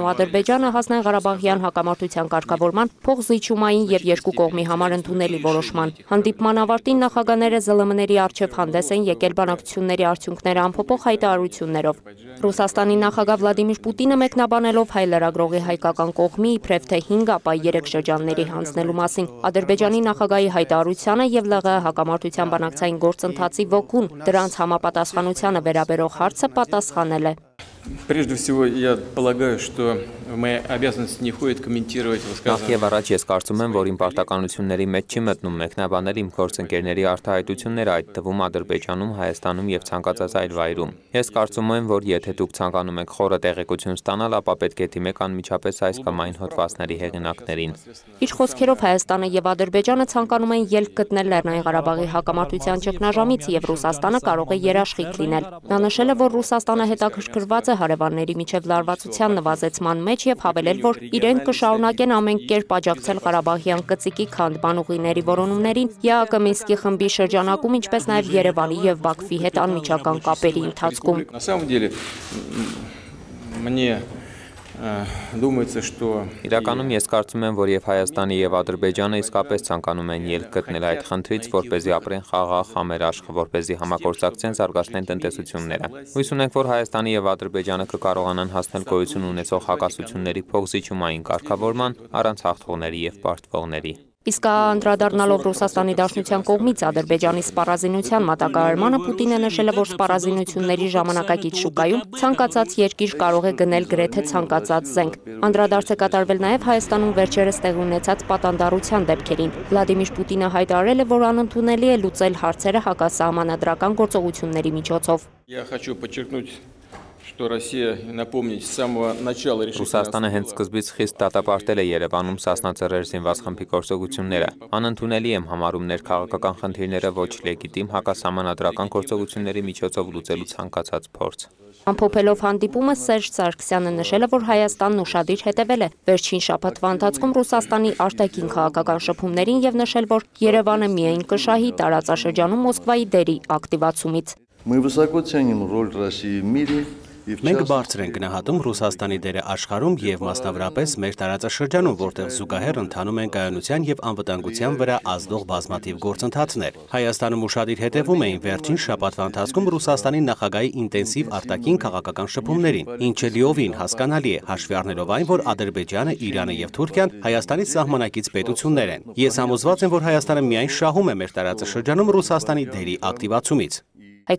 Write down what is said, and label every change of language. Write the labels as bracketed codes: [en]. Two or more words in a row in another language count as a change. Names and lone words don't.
[hy] ու Ադրբեջանը հասնեն Ղարաբաղյան հակամարտության կարգավորման փոխզիջումային եւ երկու կողմի համար ընդունելի որոշման։ Հանդիպման ավարտին նախագահները ԶԼՄ-ների առջև հանդես են եկել բանակցությունների արդյունքները ամփոփող հայտարարություններով։ Ռուսաստանի նախագահ Վլադիմիր Պուտինը մեկնաբանելով հայ լրագրողի հայկական կողմի իբրև թե 5 ապա 3 շրջանների հանձնելու մասին Ադրբեջանի նախագահի հայտարարությանը եւ ԼՂՀ հակամարտության բանակցային գործընթացի ոգուն դրանց համապատասխանությանը վերաբերող հարցը պատասխանել է։ [ru] Прежде всего, я полагаю, что в мои обязанности не входит комментировать высказывания. [hy] Նախ եւ առաջ ես կարծում եմ, որ իմ պարտականությունների մեջ չի մտնում մեկնաբանել իմ գործընկերների արտահայտությունները, այդ թվում Ադրբեջանում, Հայաստանում եւ ցանկացած այլ վայրում։ Ես կարծում եմ, որ եթե դուք ցանկանում եք խորը տեղեկություն ստանալ, ապա պետք է դիմեք անմիջապես այս կամ այն հոդվածների հեղինակներին։ Իր խոսքերով Հայաստանը եւ Ադրբեջանը ցանկանում են ելք գտնել Լեռնային Ղարաբաղի հակամարտության ճգնաժամից եւ Ռուսաստանը կարող է երաշխիք լինել։ Նա նշել է, որ Ռուսաստանը հետաքրքրված է հարևանների միջև լարվածության նվազեցման մեջ եւ հավելել, որ իրենք կշարունակեն ամեն կերպ աջակցել Ղարաբաղյան կծիկի քանդման ուղիների որոնումներին ԵԱԿ Մինսկի խմբի շրջանակում, ինչպես նաեւ Երևանի եւ Բաքվի հետ անմիջական կապերի ընթացքում։ [ru] На самом деле, мне думается, что [hy] Իրականում ես կարծում եմ, որ եւ Հայաստանը եւ Ադրբեջանը իսկապես ցանկանում են ելք գտնել այդ խնդրից, որպեսզի ապրեն խաղաղ, համերաշխ, որպեսզի համագործակցեն, զարգացնեն տնտեսությունները։ Հույս ունենք, որ Հայաստանը եւ Ադրբեջանը կկարողանան հասնել գոյություն ունեցող հակասությունների փոխզիջումային կարգավորման առանց հաղթողների եւ պարտվողների։ Իսկ անդրադառնալով Ռուսաստանի Դաշնության կողմից Ադրբեջանի սպառազինության մատակարարմանը Պուտինը նշել է, որ սպառազինությունների ժամանակակից շուկայում ցանկացած երկիր կարող է գնել գրեթե ցանկացած զենք։ Անդրադարձ է կատարվել նաև Հայաստանում վերջերս տեղի ունեցած պատանդառության դեպքերին։ Վլադիմիր Պուտինը հայտարարել է, որ անընդունելի է լուծել հարցերը հակասահմանադրական գործողությունների միջոցով։ [ru] Я хочу подчеркнуть, что Россия, напомнить, с самого начала [hy] Ռուսաստանը հենց սկզբից խիստ դատապարտել է Երևանում Սասնա ծռեր զինված խմբի գործողությունները։ Անընդունելի եմ համարում ներքաղաքական խնդիրները ոչ լեգիտիմ հակասահմանադրական գործողությունների միջոցով լուծելու ցանկացած փորձ։ Ամփոփելով հանդիպումը Սերժ Սարգսյանը նշել է, որ Հայաստանն ուշադիր հետևել է վերջին շաբաթվա ընթացքում Ռուսաստանի արտաքին քաղաքական շփումներին եւ նշել, որ Երևանը միայն կշահի տարածաշրջանում Մոսկվայի դերի ակտիվացումից։ [ru] Мы высоко ценим роль России в мире [hy] Մենք բարձր ենք գնահատում Ռուսաստանի դերը աշխարհում եւ մասնավորապես մեր տարածաշրջանում, որտեղ զուգահեռ ընթանում են կայունության եւ անվտանգության վրա ազդող բազմաթիվ գործընթացներ։ Հայաստանում ուշադիր հետևում էին վերջին շաբաթվա ընթացքում Ռուսաստանի նախագահի ինտենսիվ արտաքին քաղաքական շփումներին, ինչը լիովին հասկանալի է, հաշվի առնելով այն, որ Ադրբեջանը, Իրանը եւ Թուրքիան Հայաստանի սահմանակից պետություններ են։ Ես համոզված եմ, որ Հայաստանը միայն շահում է մեր տարածաշրջանում Ռուսաստանի դերի ակտիվացումից։